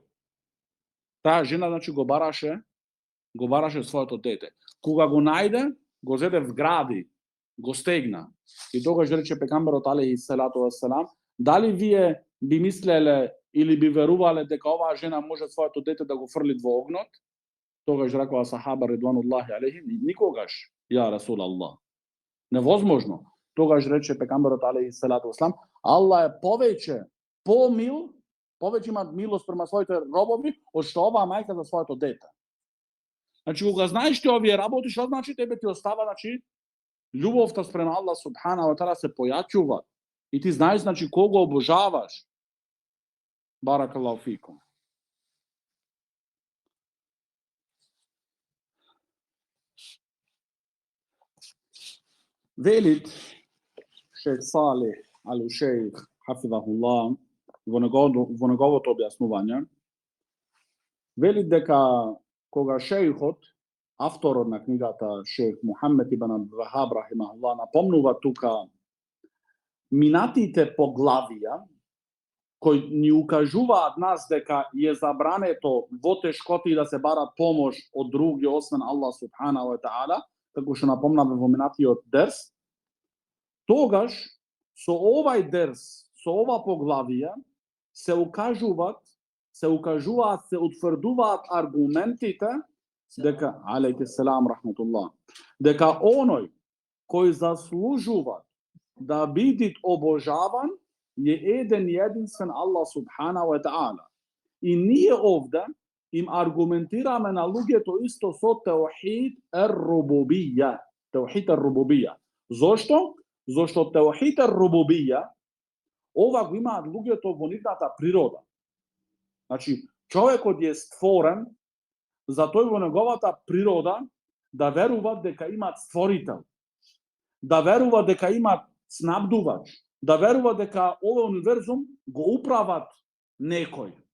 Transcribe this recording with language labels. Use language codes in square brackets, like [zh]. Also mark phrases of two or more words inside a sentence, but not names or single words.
[mk] Таа жена, значи, го бараше своето дете. Кога го најде, го зеде в гради, го стегна. И тогаш рече пегамберот [ar] عليه الصلاة والسلام, [mk] дали вие би мислеле или би верувале дека оваа жена може своето дете да го фрли во огнот? Тогаш рекоа [ar] الصحابة رضوان الله عليهم, никогаш, يا رسول الله. [mk] Невозможно. Тогаш рече пегамберот [ar] عليه الصلاة والسلام, [mk] Аллах е повеќе има милост према своите робови, од што оваа мајка за своето дете. Значи, кога знаеш ти овие работи, што значи тебе ти остава, значи, љубовта спрема [ar] الله سبحانه وتعالى [mk] се појачува. И ти знаеш, значи, кого обожаваш. [ar] بارك الله فيكم. [mk] Велит Шех Салих ал Шейх хафидахуллах во неговото објаснување, велит дека кога шејхот, авторот на книгата Шех Мухамед ибн Абдул Вахаб рахимахуллах, напомнува тука минатите поглавија кои ни укажуваат нас дека е забрането во тешкоти да се бара помош од други освен [ar] الله سبحانه وتعالى, [mk] како што напомнавме во минатиот дерс, тогаш со овај дерс, со ова поглавија се утврдуваат аргументите дека [ar] عليك السلام رحمة الله, [mk] дека оној кој заслужува да биде обожаван е еден и единствен [ar] الله سبحانه وتعالى. [mk] И ние овде им аргументираме на луѓето исто со [ar] توحيد الربوبية. توحيد الربوبية. Зошто? [mk] Зошто [ar] توحيد الربوبية [mk] ова го имаат луѓето во нивната природа. Значи, човекот е створен за тој во неговата природа да верува дека имаат створител, да верува дека имаат снабдувач, да верува дека овој универзум го управат некој.